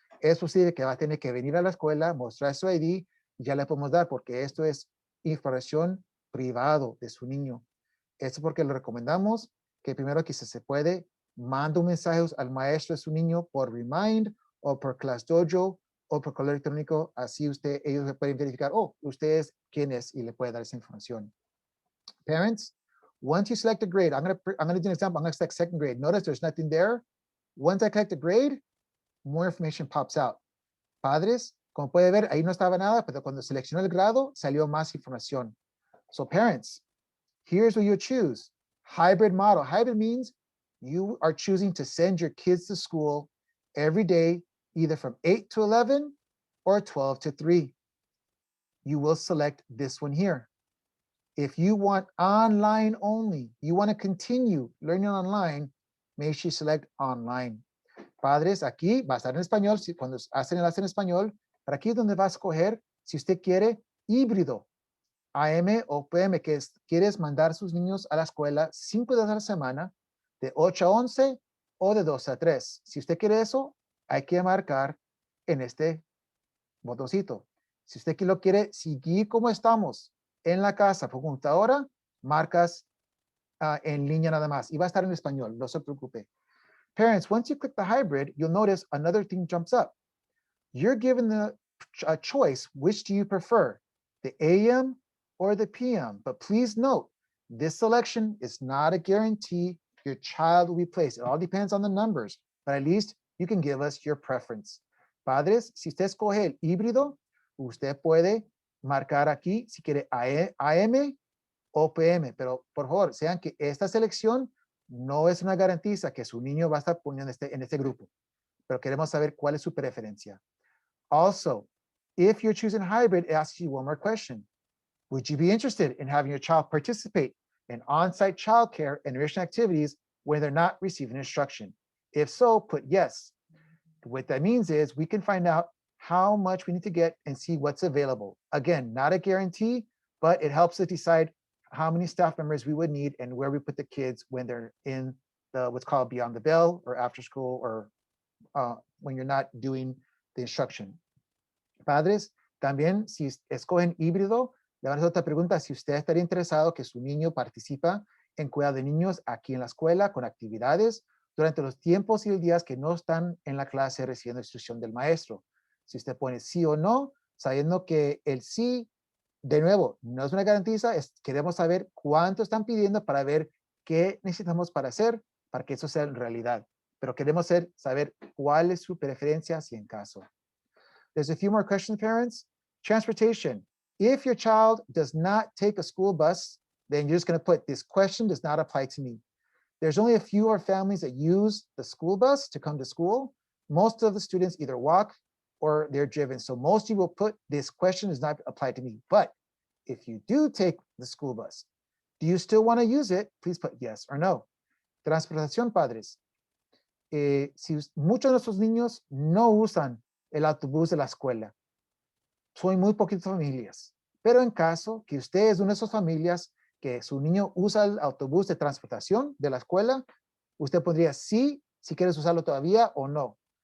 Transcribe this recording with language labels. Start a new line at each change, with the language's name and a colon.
Spanish: Es posible que va a tener que venir a la escuela, mostrar su ID, y ya le podemos dar, porque esto es información privado de su niño. Esto porque le recomendamos que primero que se puede, manda un mensaje al maestro de su niño por Remind o por Class Dojo o por correo electrónico. Así ellos pueden verificar, oh, usted es quién es, y le puede dar esa información.
English: Parents, once you select a grade, I'm going to do an example. I'm going to select second grade. Notice there's nothing there. Once I collect a grade, more information pops out.
Spanish: Padres, como puede ver, ahí no estaba nada, pero cuando seleccionó el grado, salió más información.
English: So parents, here's what you choose. Hybrid model. Hybrid means you are choosing to send your kids to school every day, either from 8 to 11 or 12 to 3. You will select this one here. If you want online only, you want to continue learning online, make sure you select online.
Spanish: Padres, aquí va a estar en español, cuando hacen el enlace en español, pero aquí es donde va a escoger si usted quiere híbrido, AM o PM, que quieres mandar a sus niños a la escuela 5 días a la semana, de 8 a 11 o de 12 a 3. Si usted quiere eso, hay que marcar en este botoncito. Si usted lo quiere seguir como estamos, en la casa por computadora, marcas en línea nada más. Y va a estar en español, no se preocupe.
English: Parents, once you click the hybrid, you'll notice another thing jumps up. You're given a choice. Which do you prefer, the AM or the PM? But please note, this selection is not a guarantee your child will be placed. It all depends on the numbers, but at least you can give us your preference.
Spanish: Padres, si usted escoge el híbrido, usted puede marcar aquí si quiere AM o PM, pero por favor, sean que esta selección no es una garantía que su niño va a estar poniendo en este grupo, pero queremos saber cuál es su preferencia.
English: Also, if you're choosing hybrid, it asks you one more question. Would you be interested in having your child participate in on-site childcare and enrichment activities when they're not receiving instruction? If so, put yes. What that means is we can find out how much we need to get and see what's available. Again, not a guarantee, but it helps us decide how many staff members we would need and where we put the kids when they're in the what's called beyond the bell or after school or when you're not doing the instruction.
Spanish: Padres, también si escogen híbrido, le van a hacer otra pregunta, si usted estaría interesado que su niño participa en cuidado de niños aquí en la escuela con actividades durante los tiempos y los días que no están en la clase recibiendo instrucción del maestro. Si usted pone sí o no, sabiendo que el sí, de nuevo, no es una garantía, queremos saber cuánto están pidiendo para ver qué necesitamos para hacer, para que eso sea en realidad. Pero queremos saber cuál es su preferencia si en caso.
English: There's a few more questions, parents. Transportation. If your child does not take a school bus, then you're just going to put this question does not apply to me. There's only a few of families that use the school bus to come to school. Most of the students either walk or they're driven. So most of you will put this question does not apply to me. But if you do take the school bus, do you still want to use it? Please put yes or no.
Spanish: Transportación, padres. Si muchos de nuestros niños no usan el autobús de la escuela, son muy poquitas familias, pero en caso que usted es una de esas familias que su niño usa el autobús de transportación de la escuela, usted podría sí, si quieres usarlo todavía o no.